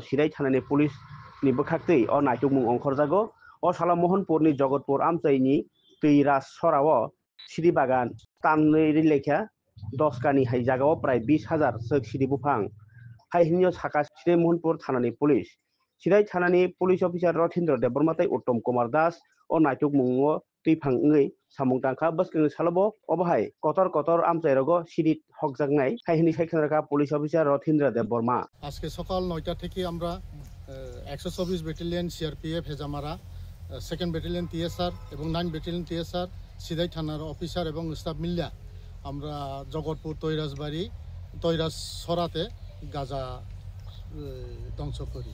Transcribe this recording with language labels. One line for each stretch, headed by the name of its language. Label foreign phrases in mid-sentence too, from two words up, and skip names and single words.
Kok Borok: सिराय थानानै पुलिसनि बोखाक्तै अ नायटुकमुं अंखरजागो अ साला महनपुरनि जगतपुर आमचायनि दैराज सराव सिरि बागान ताननै लेखा 10 कानि हाइजागाव प्राय 20,000 सोक सिरि बुफां हाइहिनियाव साका सिरे महनपुर थानानै पुलिस सिराय थानानै पुलिस अफिसार रथीन्द्र देबबर्माताई उत्तम कुमार दास अ नायटुक मुङो दैफाङै सामुं तांखा बसकें सालबो अबहाय कतर कतर आमचायरगो सिरि हकजागनाय हाइहिनि सायखांराखा पुलिस अफिसार रथीन्द्र देबबर्मा
Bangla: আজকে সকাল 9টা থেকে আমরা 124 ব্যাটালিয়ন CRPF হেজামারা সেকেন্ড ব্যাটালিয়ন TSR এবং 9 ব্যাটালিয়ন TSR সিদাই থানার অফিসার এবং স্টাফ মিলিয়া আমরা জগৎপুর তৈরাজ সরাতে গাঁজা ধ্বংস করি।